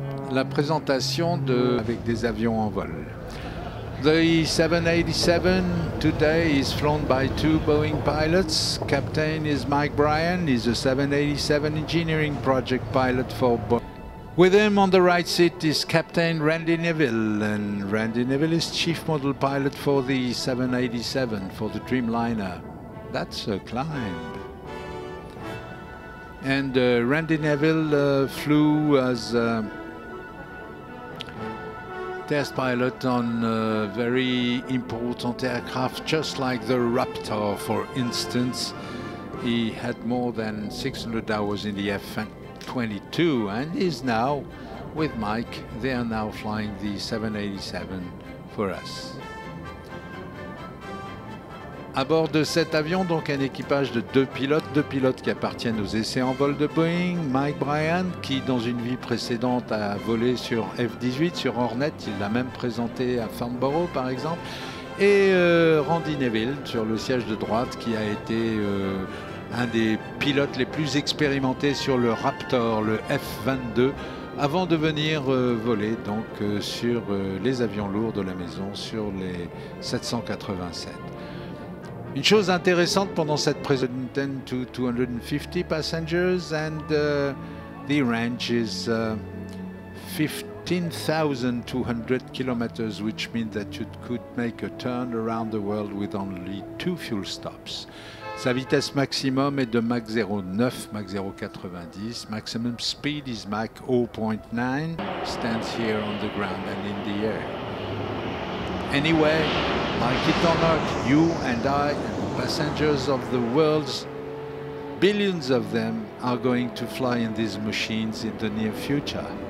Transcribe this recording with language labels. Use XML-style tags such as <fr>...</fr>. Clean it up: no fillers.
<fr>La présentation avec des avions en vol.</fr> <en>The 787 today is flown by 2 Boeing pilots. Captain is Mike Bryan. He's a 787 engineering project pilot for Boeing. With him on the right seat is Captain Randy Neville, and Randy Neville is chief model pilot for the 787, for the Dreamliner. That's a climb. And Randy Neville flew as test pilot on very important aircraft, just like the Raptor, for instance. He had more than 600 hours in the F-22 and is now, with Mike, they are now flying the 787 for us.</en> <fr>À bord de cet avion, donc un équipage de 2 pilotes qui appartiennent aux essais en vol de Boeing. Mike Bryan, qui dans une vie précédente a volé sur F-18, sur Hornet, il l'a même présenté à Farnborough par exemple. Et Randy Neville sur le siège de droite, qui a été un des pilotes les plus expérimentés sur le Raptor, le F-22, avant de venir voler donc sur les avions lourds de la maison, sur les 787. Une chose intéressante pendant cette présentation,</fr> <en>10 to 250 passengers, and the range is 15,200 kilometers, which means that you could make a turn around the world with only 2 fuel stops.</en> <fr>Sa vitesse maximum est de Mach 0,9, Mach 0,90.</fr> <en>Maximum speed is Mach 0.9. Stands here on the ground and in the air. Anyway, like it or not, you and I and the passengers of the world's billions of them are going to fly in these machines in the near future.</en>